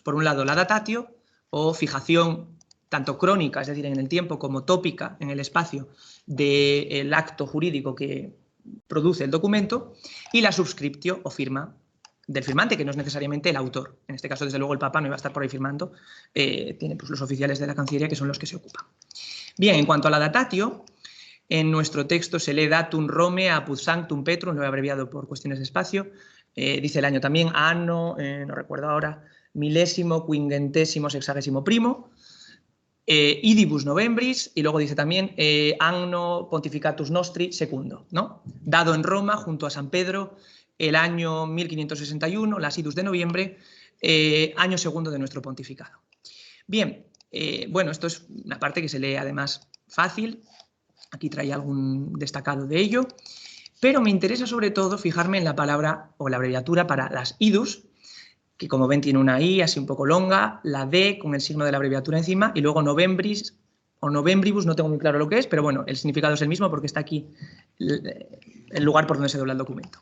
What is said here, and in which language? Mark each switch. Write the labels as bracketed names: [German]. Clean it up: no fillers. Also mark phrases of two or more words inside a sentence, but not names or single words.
[Spanish] Por un lado, la datatio, o fijación tanto crónica, es decir, en el tiempo, como tópica en el espacio del acto jurídico que produce el documento, y la subscriptio o firma del firmante, que no es necesariamente el autor. En este caso, desde luego, el Papa no iba a estar por ahí firmando, tiene pues los oficiales de la Cancillería, que son los que se ocupan. Bien, en cuanto a la datatio, en nuestro texto se lee [Latin] datum Rome apud sanctum Petrum, [Spanish] lo he abreviado por cuestiones de espacio, dice el año también, anno, no recuerdo ahora, [Latin] milésimo, quingentésimo, sexagésimo primo, idibus novembris, [Spanish] y luego dice también [Latin] anno pontificatus nostri secundo, [Spanish] ¿no? Dado en Roma junto a San Pedro el año 1561, las idus de noviembre, año segundo de nuestro pontificado. Bien, bueno, esto es una parte que se lee además fácil, aquí trae algún destacado de ello, pero me interesa sobre todo fijarme en la palabra o la abreviatura para las idus, que como ven tiene una I así un poco longa, la D con el signo de la abreviatura encima, y luego novembris o novembribus, no tengo muy claro lo que es, pero bueno, el significado es el mismo porque está aquí el lugar por donde se dobla el documento.